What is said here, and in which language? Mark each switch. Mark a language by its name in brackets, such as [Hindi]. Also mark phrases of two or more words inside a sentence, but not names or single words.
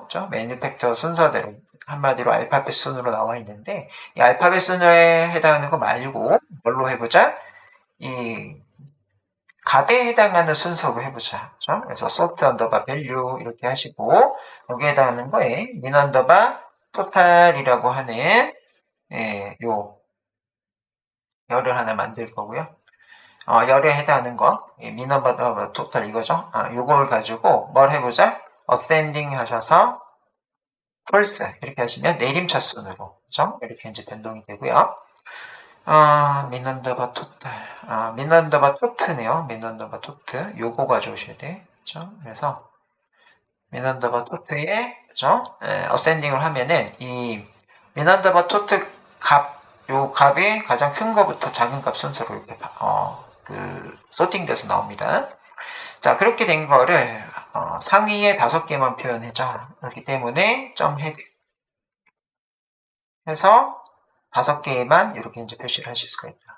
[Korean] 매뉴팩처 순서대로 한마디로 알파벳 순으로 나와 있는데 이 알파벳 순에 해당하는 거 말고 뭘로 해보자? 이 값에 해당하는 순서로 해보자. 그래서 [English] sort underbar value [Korean] 이렇게 하시고 여기에 해당하는 거에 [English] min underbar total [Korean] 이라고 하는 요 열을 하나 만들 거고요. 열에 해당하는 거 [English] min underbar total [Korean] 이거죠. 요걸 가지고 뭘 해보자. ascending 하셔서 pulse 이렇게 하시면 내림차 순으로 그죠? 이렇게 이제 변동이 되고요. [English] min underbar total min underbar total네요. min underbar total [Korean] 요거 가져오셔야 돼. 그죠? 그래서 [English] min underbar total [Korean] 에 그죠? ascending을 하면은 이 [English] min underbar total [Korean] 요 값이 가장 큰 거부터 작은 값 순서로 이렇게 소팅돼서 나옵니다. 자 그렇게 된 거를 상위에 5개만 표현해줘. 그렇기 때문에 점 헤드 해서 5개만 이렇게 이제 표시를 하실 수가 있다.